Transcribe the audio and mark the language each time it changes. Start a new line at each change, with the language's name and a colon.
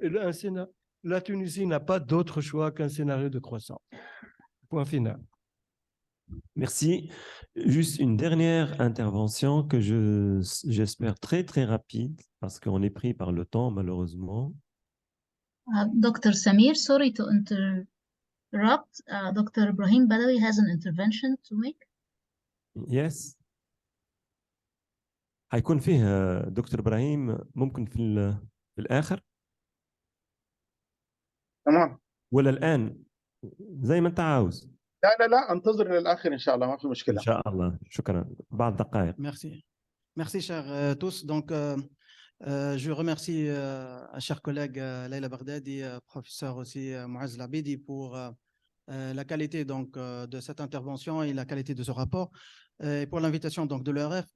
French: Et la Tunisie n'a pas d'autre choix qu'un scénario de croissance. Point final. Merci. Juste une dernière intervention que j'espère très, très rapide parce qu'on est pris par le temps, malheureusement.
English: Dr. Samir, sorry to interrupt. Dr. Ibrahim Badawi has an intervention to make. Yes.
Arabic: هيكون فيه دكتور إبراهيم ممكن في الآخر تمام ولا الآن زي ما أنت عاوز. لا انتظر للآخر إن شاء الله ما في مشكلة. إن شاء الله. شكرا. بعد دقائق.
French: Merci chers tous. Donc je remercie chers collègue Leila Baghdadi, professeur aussi Mouaz Labidi pour la qualité donc de cette intervention et la qualité de ce rapport et pour l'invitation donc de l'ERF.